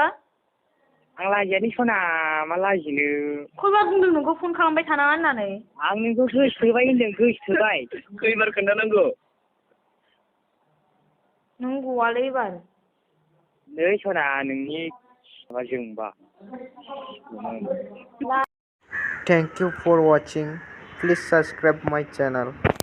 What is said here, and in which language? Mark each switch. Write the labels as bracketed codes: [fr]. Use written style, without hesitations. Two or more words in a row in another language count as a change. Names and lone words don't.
[brx] आं लाजियालै सना, मा लाजिनो। खयबार बुंदों नोंखौ फन खालामबाय थानाङा होननानै? आं नोंखौ गोसोथोबाय होनदों, गोसोथोबाय। खैबार खोन्थानांगौ? नों गवालै एबार। नै सना, नोंनि माबा जोंबा। [en] Thank you for watching. Please subscribe my channel.